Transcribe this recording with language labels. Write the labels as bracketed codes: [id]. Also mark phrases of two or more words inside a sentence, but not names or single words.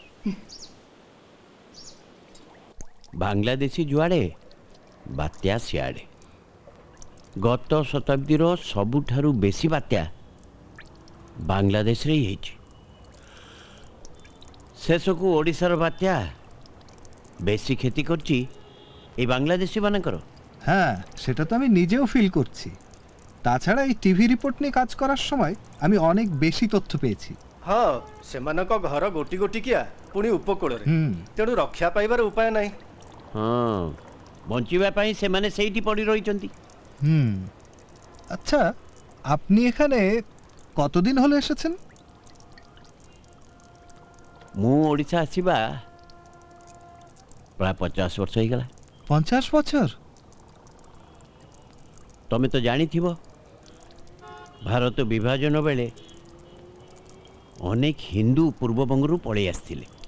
[or] ବାଂଲାଦେଶୀ ଯୁଆଡ଼େ ବାତ୍ୟା ସିଆଡ଼େ। ଗତ ଶତାବ୍ଦୀର ସବୁଠାରୁ ବେଶୀ ବାତ୍ୟା ବାଂଲାଦେଶରେ ହିଁ ହେଇଛି। ଶେଷକୁ ଓଡ଼ିଶାର ବାତ୍ୟା [bn] বেশি ক্ষতি করছি এই বাংলাদেশি মানকর। হ্যাঁ, সেটা তো আমি নিজেও ফিল করছি। তাছাড়া এই টিভি রিপোর্ট নিয়ে কাজ করার সময় আমি অনেক বেশি তথ্য পেয়েছি। [or] ହଁ ସେମାନଙ୍କ ଘର ଗୋଟି ଗୋଟିକିଆ ପୁଣି ଉପକୂଳରେ, ତେଣୁ ରକ୍ଷା ପାଇବାର ଉପାୟ ନାହିଁ। ହଁ, ବଞ୍ଚିବା ପାଇଁ ସେମାନେ ସେଇଠି ପଡ଼ି ରହିଛନ୍ତି। [bn] আচ্ছা, আপনি এখানে কতদিন হলো এসেছেন? [or] ମୁଁ ଓଡ଼ିଶା ଆସିବା ପ୍ରାୟ 50 ବର୍ଷ ହେଇଗଲା। [bn] 50 বছর? [or] ତମେ ତ ଜାଣିଥିବ ଭାରତ ବିଭାଜନ ବେଳେ ଅନେକ ହିନ୍ଦୁ ପୂର୍ବବଙ୍ଗରୁ ପଳେଇ ଆସିଥିଲେ।